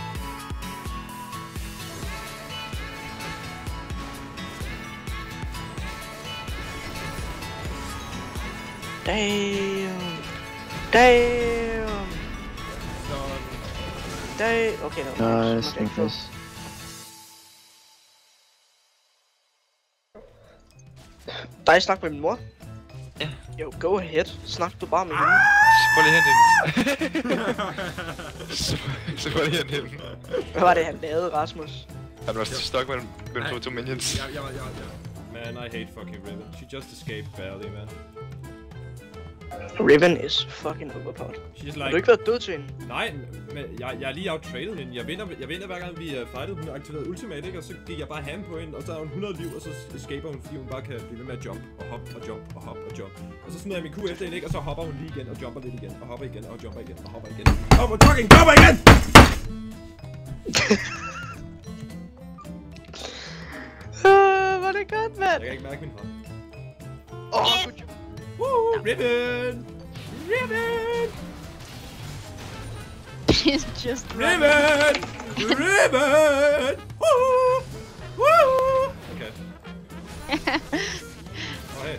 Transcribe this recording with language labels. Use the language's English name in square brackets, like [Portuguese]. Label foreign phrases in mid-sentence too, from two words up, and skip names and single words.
[English] Damn. Okay, no. Nice, nice. [Danish] Dig snak med min mor? Ja. Jo, [English] go ahead. [Danish] Snak du bare med hende. Så prøv lige hen Så prøv lige hen. Hvad var det, han lavede, Rasmus? Han var stok mellem to minions. [English] Ja. Man, I hate fucking Riven. She just escaped barely, man. Riven is fucking overpowered. She's [Danish] Har [English] like... [Danish] du ikke været død til hende? Nej, men jeg er lige outtraded hende. Jeg vinder hver gang vi fightede. Hun aktiverede ultimate, ikke? Og så gik jeg bare ham på hende, og så har hun 100 liv, og så escaper hun, fordi hun bare kan blive ved med at jump, og hoppe, og jump, og hoppe, og jump. Og så smider jeg min Q efter hende, ikke? Og så hopper hun lige igen, og jumper lidt igen, og hopper igen, og jumper igen, og hopper igen. Og fucking jumper igen! Var det godt, mand? Jeg kan ikke mærke min hånd. [English] Good job. Woo! Riven! She's just Riven! Woo! Woo! Okay. Oh, hey.